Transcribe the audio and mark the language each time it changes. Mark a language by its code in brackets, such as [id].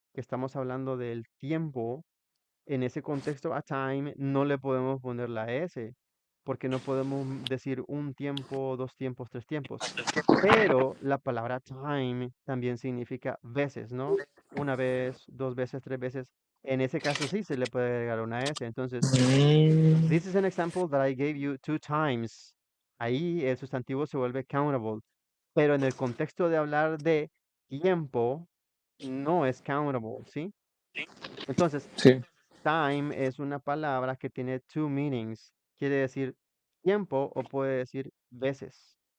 [es] que estamos hablando del tiempo, en ese contexto a time no le podemos poner la S, porque no podemos decir un tiempo, dos tiempos, tres tiempos. Pero la palabra time también significa veces, ¿no? Una vez, dos veces, tres veces. En ese caso sí se le puede agregar una S. Entonces, Mm, [en] this is an example that I gave you two times. [es] Ahí el sustantivo se vuelve countable. Pero en el contexto de hablar de tiempo, no es countable, ¿sí? Entonces, sí, time es una palabra que tiene [en] two meanings. [es] Quiere decir tiempo o puede decir veces.